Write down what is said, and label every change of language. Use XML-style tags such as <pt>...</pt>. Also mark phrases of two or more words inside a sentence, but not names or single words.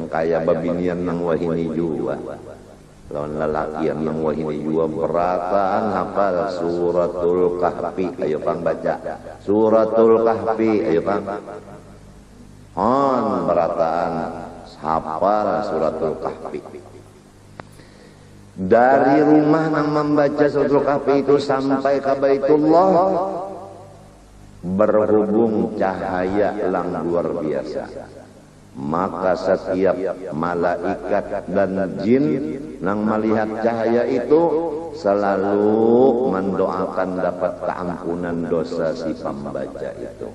<bjn>Kaya babinian nang wahini juga. Lawan lalakian nang wahini juga berataan hafal suratul kahfi. Ayo pang baca. Suratul kahfi. Ayo pang. Berataan hafal suratul kahfi.</bjn> <id>Dari rumah nang membaca suratul kahfi itu sampai ke Baitullah berhubung cahaya yang luar biasa. Maka setiap malaikat dan jin nang melihat cahaya itu selalu mendoakan dapat keampunan dosa si pembaca itu.</id>